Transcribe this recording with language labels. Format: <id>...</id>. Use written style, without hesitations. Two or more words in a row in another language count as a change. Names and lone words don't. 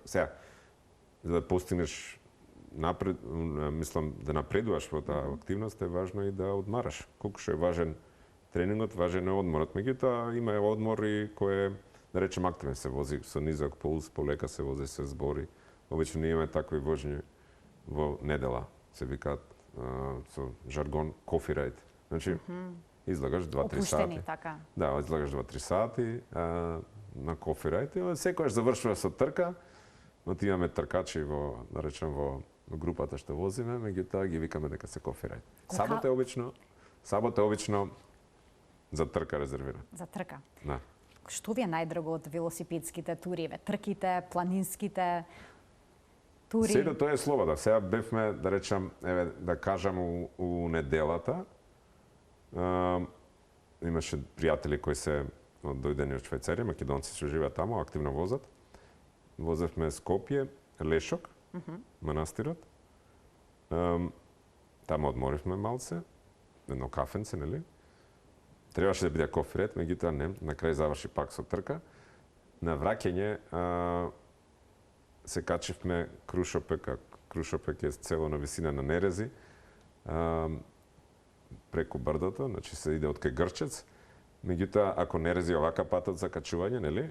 <mk>Сега, за да постигнеш мислам да напредуваш во таа активност, е важно и да одмараш. Колку што е важен тренингот, важен е одморот. Меѓутоа има одмори кој е, да речем, активен, се вози со низок пулс, полека се вози, се збори. Обично ние имаме такви вожњи во недела, се викаат со жаргон</mk> <en>coffee ride.</en> <mk>Значи, излагаш 2-3 сати. Така. Да, излагаш 2-3 сати на</mk> <en>coffee ride</en> <mk>и секојаш завршува со трка. Отиваме тркачи во, да речем, во групата што возиме, меѓутоа ги викаме дека се</mk> <en>coffee ride.</en> <mk>Сабота е обично за трка резервиран. За трка. Да. Што ви е најдраго од велосипедските тури, трките, планинските тури? Сето тоа е слобода. Сега бевме, да речам, еве да кажам у неделата. Имаше пријатели кои се дојдени од Швајцарија, македонци што живеат таму, активно возат. Возевме Скопје, Лешок, манастирот. Таму одморивме малце, едно кафенце, нели? Требаше да биде</mk> <en>coffee ride,</en> <mk>меѓутоа не, на крај заврши пак со трка. На враќање се качивме Крушопек, а Крушопек е цело на висина на Нерези, преку брдото, значи се иде од кај Грчец. Меѓутоа, ако Нерези овака патот за качување, нели?</mk>